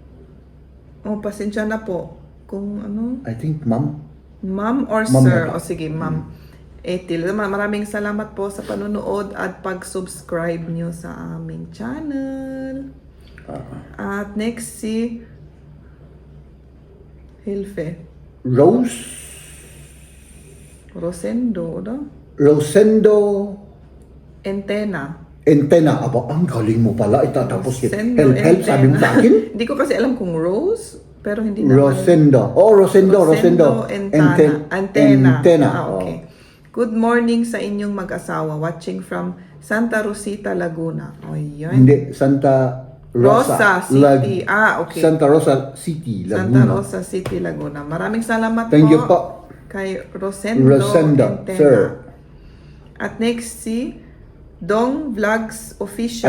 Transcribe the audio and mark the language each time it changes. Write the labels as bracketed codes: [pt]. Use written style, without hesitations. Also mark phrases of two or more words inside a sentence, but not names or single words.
[tl] Oh, pasensya na po. Kung ano, [en] I think, ma'am. ma'am or [tl] Ma'am sir. na O ba? sige, ma'am. Ethel, maraming salamat po sa panonood at pag-subscribe nyo sa aming channel. At next si Hilfe Rosendo, no? Rosendo Antena. Antena. Aba, ang galing mo pala. Itatapos yun. Rosendo Help, sabi mo sa akin? Hindi ko kasi alam kung Rose, pero hindi naman. Rosendo. Oh, Rosendo. Antena. Ah, Oh. okay. [en] Good morning [tl] sa inyong mag-asawa [en] watching from [tl] Santa Rosita, Laguna. O, yan. Hindi, Santa Rosa. Rosa City. Okay. Santa Rosa City, Santa Laguna. Rosa City, Laguna. Maraming salamat [en] Thank [tl] po. [en] you po. [tl] Kay Rosendo Antena. Sir. At next si Dong Vlogs Official.